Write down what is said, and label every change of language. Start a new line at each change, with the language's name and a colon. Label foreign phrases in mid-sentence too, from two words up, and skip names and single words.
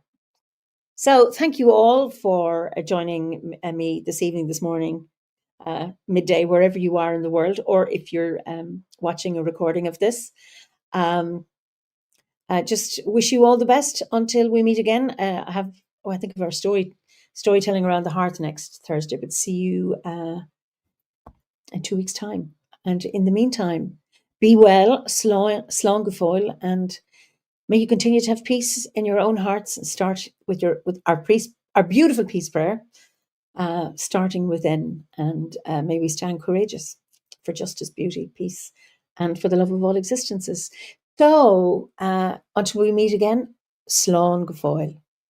English: So thank you all for joining me this evening, this morning, midday, wherever you are in the world, or if you're watching a recording of this. Just wish you all the best until we meet again. I think of our storytelling around the hearth next Thursday, but see you in 2 weeks' time. And in the meantime, be well,
Irish: slán go fóill,
English: and may you continue to have peace in your own hearts and start with our beautiful peace prayer, starting within. And may we stand courageous for justice, beauty, peace, and for the love of all existences. So until we meet again,
Irish: slán go fóill.